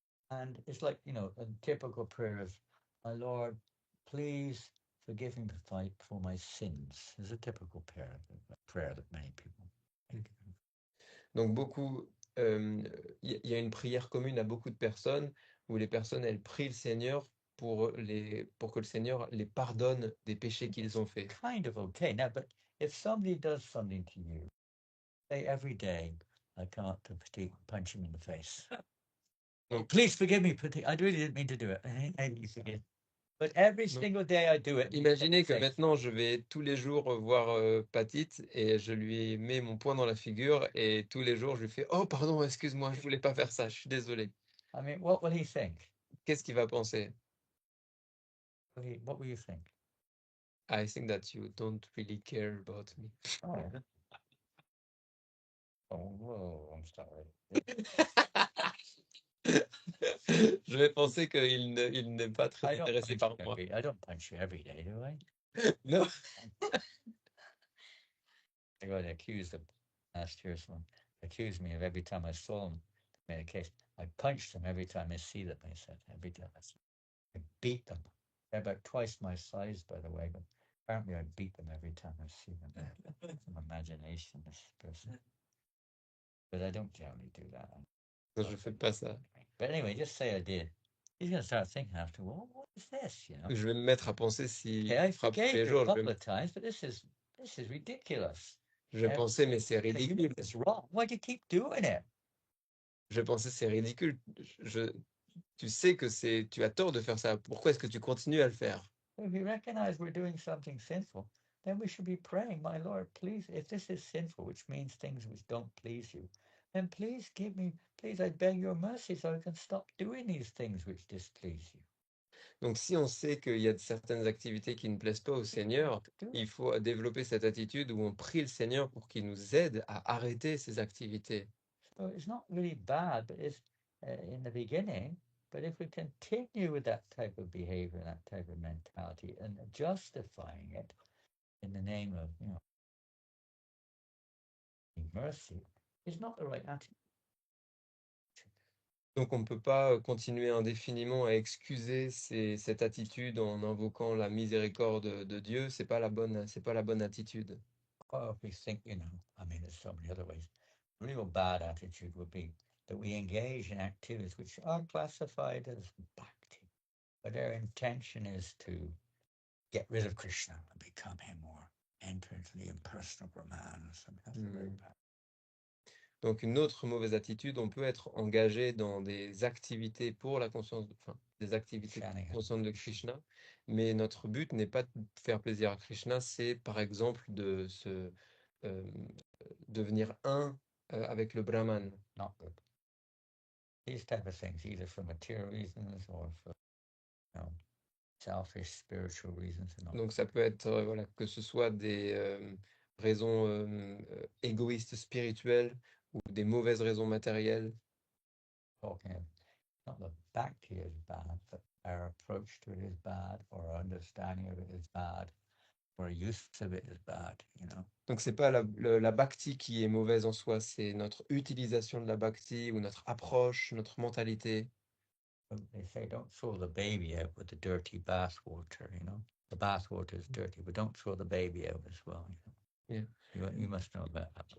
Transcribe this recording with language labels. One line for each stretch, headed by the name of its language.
English: And it's like, a typical prayer is, my Lord, please forgive me for my sins. It's a typical prayer that many people make.
French: Donc beaucoup, il y a une prière commune à beaucoup de personnes où les personnes, elles prient le Seigneur pour que le Seigneur les pardonne des péchés qu'ils ont faits.
English: Kind of okay. Now, but if somebody does something to you, say every day, I come up to Pratik, punch him in the face.
French: Donc,
English: please forgive me, Pratik. I really didn't mean to do it. And you forgive. But every single day I do it.
French: Imaginez que maintenant je vais tous les jours voir Patit et je lui mets mon poing dans la figure et tous les jours je lui fais oh pardon, excuse-moi, je voulais pas faire ça, je suis désolé.
English: I mean, what will he think?
French: Qu'est-ce qu'il va penser?
English: What will you think? I think that you don't really care about me. Oh, whoa, I'm sorry.
French: Je vais penser qu'il n'est pas très intéressé par moi.
English: I don't punch you every day, do I? No. I got accused of last year. Someone accused me of every time I saw him. Made a case. I punched them every time I see them. I said every time I beat them. They're about twice my size, by the way, but apparently I beat them every time I see them. Some imagination, this person. But I don't generally do that.
French: Je fais pas ça.
English: But anyway, just say I did. He's going to start thinking after, well, what is this,
French: Je vais me mettre à penser si
English: I
French: frappe tous
English: forgave
French: les
English: you
French: jours.
English: a couple of times, but this is ridiculous.
French: Je vais penser mais c'est ridicule.
English: It's wrong. Why do you keep doing it?
French: Je vais penser c'est ridicule. Tu sais que tu as tort de faire ça. Pourquoi est-ce que tu continues à le faire?
English: If we recognize we're doing something sinful, then we should be praying, my Lord, please, if this is sinful, which means things which don't please you, then please I beg your mercy so I can stop doing these things which displease you.
French: Donc si on sait qu'il y a certaines activités qui ne plaisent pas au Seigneur, il faut développer cette attitude où on prie le Seigneur pour qu'il nous aide à arrêter ces activités.
English: So it's not really bad, but it's in the beginning. But if we continue with that type of behavior, that type of mentality, and justifying it in the name of, mercy, it's not the right attitude.
French: Donc on ne peut pas continuer indéfiniment à excuser cette attitude en invoquant la miséricorde de Dieu. C'est pas la bonne attitude.
English: Or if we think, there's so many other ways. Real bad attitude would be that we engage in activities which are classified as bhakti, but their intention is to get rid of Krishna and become him or enter into the impersonal Brahman or something. That's very bad.
French: Donc une autre mauvaise attitude, on peut être engagé dans des activités pour la conscience, des activités conscientes de Krishna, mais notre but n'est pas de faire plaisir à Krishna, c'est par exemple de se devenir un avec le Brahman.
English: Not good. These type of things, either for material reasons or for selfish spiritual reasons.
French: Donc ça peut être que ce soit des raisons égoïstes spirituelles ou des mauvaises raisons matérielles.
English: Okay. Not the bhakti is bad, but our approach to it is bad, or our understanding of it is bad, or our use of it is bad,
French: Donc c'est pas la bhakti qui est mauvaise en soi, c'est notre utilisation de la bhakti ou notre approche, notre mentalité.
English: They say don't throw the baby out with the dirty bath water, The bath water is dirty, but don't throw the baby out as well, Yeah. You must know about that.